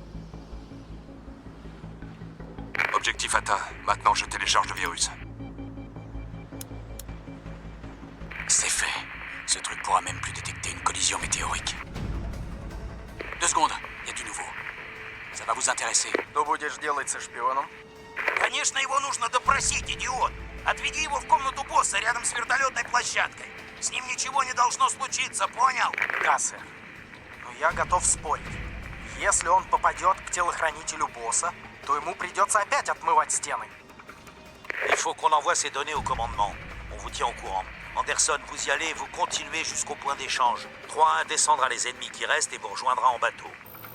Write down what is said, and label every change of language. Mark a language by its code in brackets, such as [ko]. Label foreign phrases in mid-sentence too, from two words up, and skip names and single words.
[fr] Objectif atteint. Maintenant, je télécharge le virus. C'est fait. Ce truc pourra même plus détecter une collision météorique. 2 secondes, il y a du nouveau. Ça va vous intéresser. [ru] Что будешь делать со шпионом? Конечно, его нужно допросить, идиот. Отведи его в комнату босса рядом с вертолетной площадкой. С ним ничего не должно случиться, понял? Да, сэр. Но я готов спорить. Если он попадет к телохранителю босса, то ему придется опять отмывать стены. [fr] Il faut qu'on envoie ces données au commandement. On vous tient au courant. Anderson, vous y allez et vous continuez jusqu'au point d'échange. 3-1 descendra les ennemis qui restent et vous rejoindra en bateau.